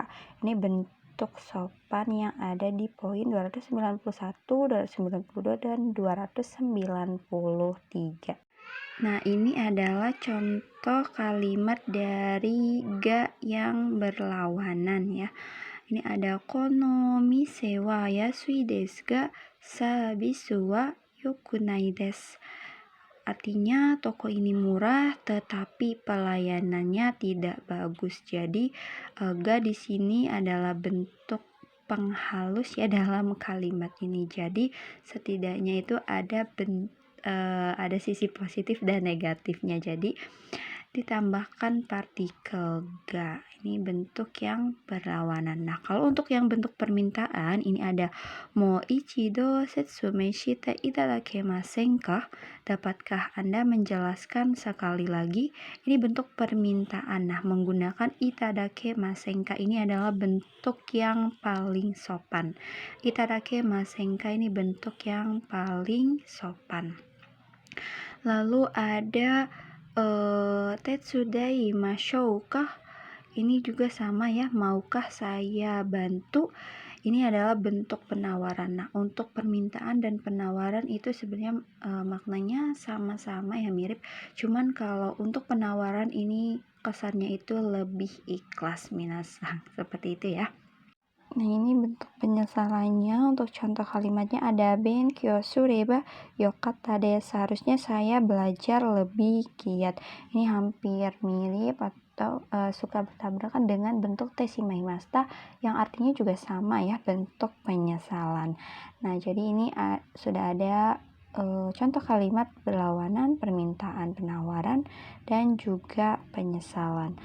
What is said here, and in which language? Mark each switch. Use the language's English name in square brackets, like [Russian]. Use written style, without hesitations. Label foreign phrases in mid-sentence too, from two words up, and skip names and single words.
[Indonesian] Ini bentuk sopan yang ada di poin 291, 292, dan 293. Nah, ini adalah contoh kalimat dari ga yang berlawanan ya. Ini ada [Japanese] この店は安いですがサービスはよくないです. [Indonesian] Artinya toko ini murah tetapi pelayanannya tidak bagus. Jadi ga di sini adalah bentuk penghalus ya dalam kalimat ini. Jadi setidaknya itu ada sisi positif dan negatifnya. Jadi ditambahkan partikel ga. Ini bentuk yang berlawanan. Nah, kalau untuk yang bentuk permintaan, ini ada [Japanese] もう一度説明していただけませんか? [Indonesian] Dapatkah Anda menjelaskan sekali lagi? Ini bentuk permintaan. Nah, menggunakan [Japanese] いただけませんか [Indonesian] ini adalah bentuk yang paling sopan. [Japanese] いただけませんか [Indonesian] ini bentuk yang paling sopan. Lalu ada [Japanese] 手伝いましょうか? [Indonesian] Ini juga sama ya, maukah saya bantu? Ini adalah bentuk penawaran. Nah, untuk permintaan dan penawaran itu sebenarnya maknanya sama-sama ya, mirip. Cuman kalau untuk penawaran ini kesannya itu lebih ikhlas minasang. Seperti itu ya. Nah, ini bentuk penyesalannya. Untuk contoh kalimatnya ada [Japanese] 勉強すればよかったです. [Indonesian] Seharusnya saya belajar lebih giat. Ini hampir mirip atau suka bertabrakan dengan bentuk teshimaimashita yang artinya juga sama ya, bentuk penyesalan. Nah, jadi ini sudah ada contoh kalimat berlawanan, permintaan, penawaran, dan juga penyesalan.